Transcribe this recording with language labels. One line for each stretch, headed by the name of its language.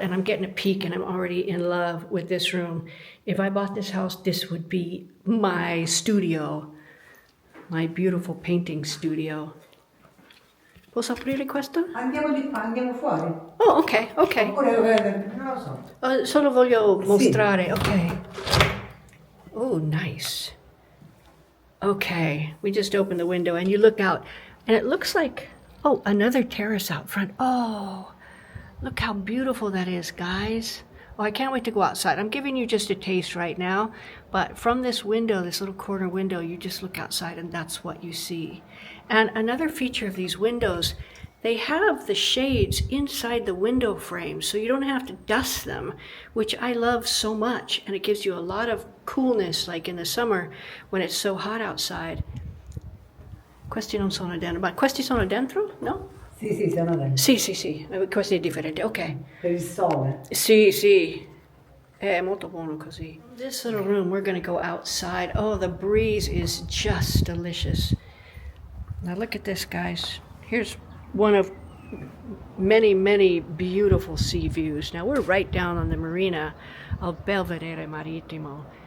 English: And I'm getting a peek, and I'm already in love with this room. If I bought this house, this would be my studio, my beautiful painting studio.
Italian: Posso aprire questo? Andiamo di qua, andiamo fuori. Oh, ok. Oppure, non lo so. Solo voglio mostrare, ok.
English: Oh, nice. Okay, we just opened the window and you look out and it looks like, oh, another terrace out front. Oh, look how beautiful that is, guys. Oh, I can't wait to go outside. I'm giving you just a taste right now, but from this window, this little corner window, you just look outside and that's what you see. And another feature of these windows, they have the shades inside the window frame, so you don't have to dust them, which I love so much. And it gives you a lot of coolness, like in the summer when it's so hot outside.
Italian: Questi non sono dentro, ma questi sono dentro? No? Sì, sono dentro. Sì, questo è differente, ok. Per il sole. Sì, è molto buono così.
English: This little room, we're gonna go outside. Oh, the breeze is just delicious. Now look at this, guys. Here's one of many, many beautiful sea views. Now we're right down on the marina of Belvedere Marittimo.